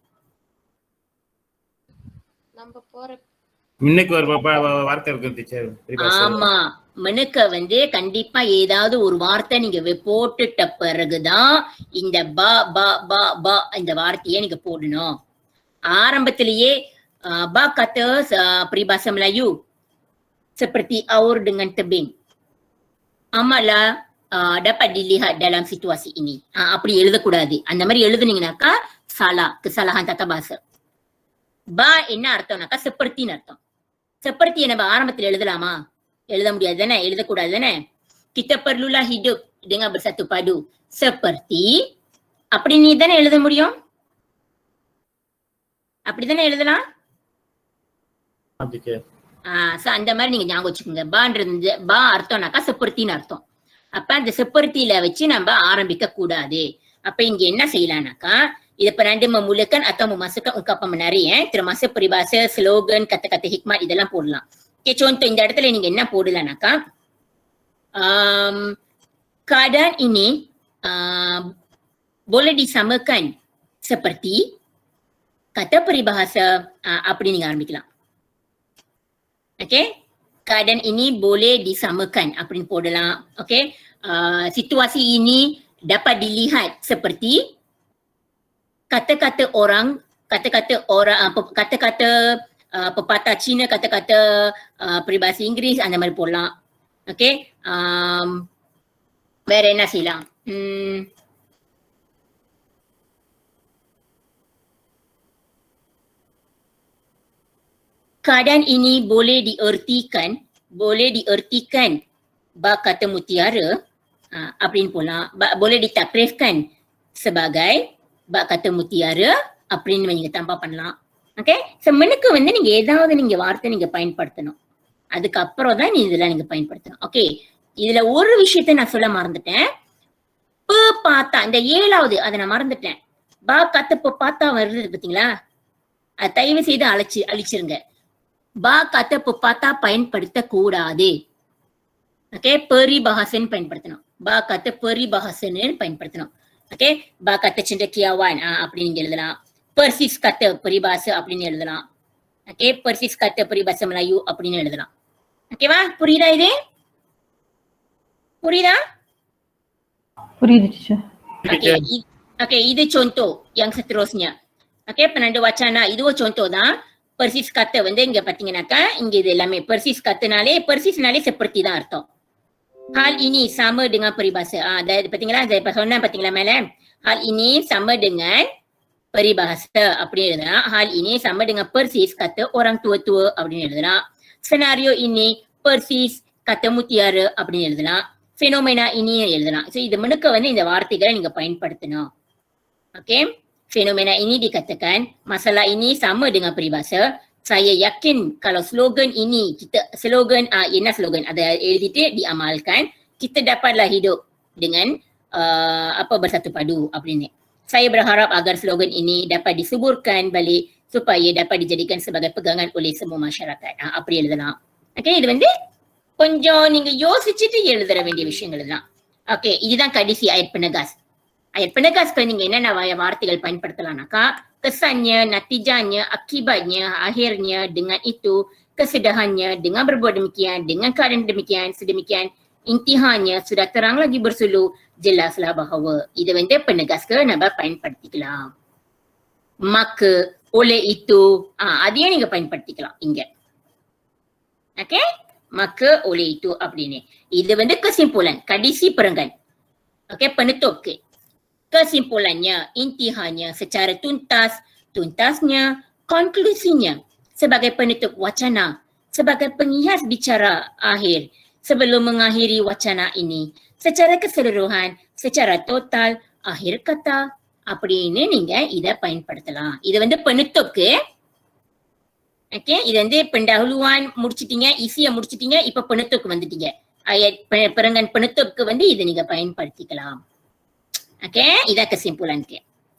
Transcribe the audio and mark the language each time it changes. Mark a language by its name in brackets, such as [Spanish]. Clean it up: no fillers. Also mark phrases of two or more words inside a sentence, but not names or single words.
[Tamil] நம்ம போற முன்னுக்கு ஒரு வார்த்தை இருக்கு டீச்சர். ஆமா, மினுக்க வந்து கண்டிப்பா ஏதாவது ஒரு வார்த்தை நீங்க போட்டுட்ட பிறகுதான் இந்த ப ப ப ப இந்த வார்த்தையை நீங்க போடணும். [Malay] ஆரம்பத்திலேயே ba kata peribahasa Melayu seperti aur dengan tebing amatlah dapat dilihat dalam situasi ini. [Tamil] அப்படி எழுதக்கூடாது. அந்த மாதிரி எழுதுனீங்கன்னாக்கா [Malay] kesalahan tata bahasa. [Tamil] ba என்ன அர்த்தம்னாக்கா செப்பர்த்தின்னு அர்த்தம். செப்பர்த்தியை நம்ம ஆரம்பத்தில் எழுதலாமா? எழுத முடியாது தானே, எழுதக்கூடாது தானே. [Malay] kita perlulah hidup dengan bersatu padu seperti [Tamil] அப்படி நீ தானே எழுத முடியும். அப்படிதானே எழுதலாம். அந்த மாதிரி நீங்க ஞாபகம் வச்சுக்கோங்க. பான்றது பா அர்த்தம்னாக்கா செப்பர்த்தின்னு அர்த்தம். அப்ப அந்த செப்பர்த்தியில வச்சு நம்ம ஆரம்பிக்க கூடாது. அப்ப இங்க என்ன செய்யலாம்னாக்கா இதை [Malay] perandu memulakan atau memasukkan ungkapan menarik termasuk peribahasa, slogan, kata-kata hikmat [Tamil] இதெல்லாம் போடலாம். ஓகே, contoh இந்த இடத்துல நீங்க என்ன போடலாம்னாக்கா [Malay] keadaan ini boleh disamakan seperti kata peribahasa [Tamil] அப்படி நீங்க ஆரம்பிக்கலாம். ஓகே, [Malay] keadaan ini boleh disamakan [Tamil] அப்படின்னு போடலாம். ஓகே, [Malay] situasi ini dapat dilihat seperti kata-kata orang, kata-kata pepatah Cina, kata-kata peribahasa Inggeris [Tamil] அந்த மாதிரி போடலாம். ஓகே, வேற என்ன செய்யலாம்? [Malay] keadaan ini boleh diertikan ba kata mutiara [Tamil] அப்படின்னு போலாம். [Malay] boleh ditakrifkan sebagai ba kata mutiara [Tamil] அப்படின்னு நீங்க [Malay] tambah பண்ணலாம். [Tamil] ஓகே, சோ மெனுக்கு வந்து நீங்க ஏதாவது நீங்க வார்த்தை நீங்க பயன்படுத்தணும். அதுக்கப்புறம் தான் இதெல்லாம் நீங்க பயன்படுத்தணும். ஓகே, இதுல ஒரு விஷயத்தை நான் சொல்ல மறந்துட்டேன். ப பாத்தா, இந்த 7வது அதை நான் மறந்துட்டேன். பா கத்த ப பாத்தா வருது பாத்தீங்களா, அது தயவு செய்து அழிச்சிருங்க. பா கத்த ப பாத்தா பயன்படுத்த கூடாது. ஓகே, பெரிபஹாசன் பயன்படுத்தணும். பா கத்த பெரிபஹாசன் பயன்படுத்தணும். ஓகே, பா கத்த cendekiawan அப்படி நீங்க எழுதலாம். [Malay] persis kata peribahasa [Tamil] அப்படின்னு எழுதலாம். ஓகே, [Malay] persis kata peribahasa Melayu [Tamil] அப்படின்னு எழுதலாம். ஓகேவா, புரியுதா இது? புரியுதா? புரியுது டீச்சர். [Malay] Okey, இது contoh yang seterusnya. Okey, penanda wacana இதுவும் contoh தான். persis kata [Tamil] வந்து இங்க பாத்தீங்கன்னாக்கா இங்க இது எல்லாமே persis kataனாலே seperti தான் அர்த்தம். [Malay] Hal ini sama dengan peribahasa. [Tamil] பாத்தீங்களா, saya சொன்னேன் பாத்தீங்களா மேல, [Malay] hal ini sama dengan peribahasa [Tamil] அப்படின்னு எழுதலாம். [Malay] hal ini sama dengan persis kata orang tua-tua [Tamil] அப்படின்னு எழுதலாம். [Malay] Senario ini persis kata mutiara [Tamil] அப்படின்னு எழுதலாம். [Malay] Fenomena ini எழுதலாம். [Tamil] So இது முழுக்க வந்து இந்த வார்த்தைகளை நீங்க பயன்படுத்தணும். [Malay] Okey, fenomena ini dikatakan masalah ini sama dengan peribahasa. Saya yakin kalau slogan ini slogan என்ன slogan [Tamil] அதை எழுதிட்டு [Malay] diamalkan, kita dapatlah hidup dengan bersatu padu அப்படின்னு. Saya berharap agar slogan ini dapat disuburkan balik supaya dapat dijadikan sebagai pegangan oleh semua masyarakat. [Tamil] அப்படி எழுதலாம். ஓகே, இது வந்து கொஞ்சம் நீங்க யோசிச்சுட்டு எழுதுற வேண்டிய விஷயங்கள் தான். ஓகே, இதுதான் கடைசி [Malay] ayat penegas. Ayat penegas [Tamil] நீங்க என்னென்ன வார்த்தைகள் பயன்படுத்தலாம்னாக்கா, [Malay] kesannya, natijahnya, akibatnya, akhirnya, dengan itu, kesudahannya, dengan berbuat demikian, dengan keadaan demikian, sedemikian, intihannya, sudah terang lagi bersuluh, jelaslah bahawa. [Tamil] இது வந்து penegaska நம்ம பயன்படுத்திக்கலாம். [Malay] Maka, oleh itu, [Tamil] அதையும் நீங்க பயன்படுத்திக்கலாம் இங்க. ஓகே, [Malay] maka oleh itu அப்படின்னு. [Tamil] இது வந்து [Malay] kesimpulan, kondisi perenggan. Okey, penutup ke. Kesimpulannya, intihannya secara tuntasnya, konklusinya sebagai penutup wacana, sebagai penghias bicara akhir sebelum mengakhiri wacana ini. Secara keseluruhan, secara total, akhir kata [Tamil] அப்படின்னு நீங்க இதை பயன்படுத்தலாம். இது வந்து penutup-க்கு. ஓகே, இது வந்து pendahuluan முடிச்சிட்டீங்க, ஈஸியா முடிச்சிட்டீங்க, இப்ப penutup-க்கு வந்துட்டீங்க. [Malay] ayat perenggan penutup- [Tamil] க்கு வந்து இதை நீங்க பயன்படுத்திக்கலாம். ஓகே, இதான் kesimpulan-க்கு.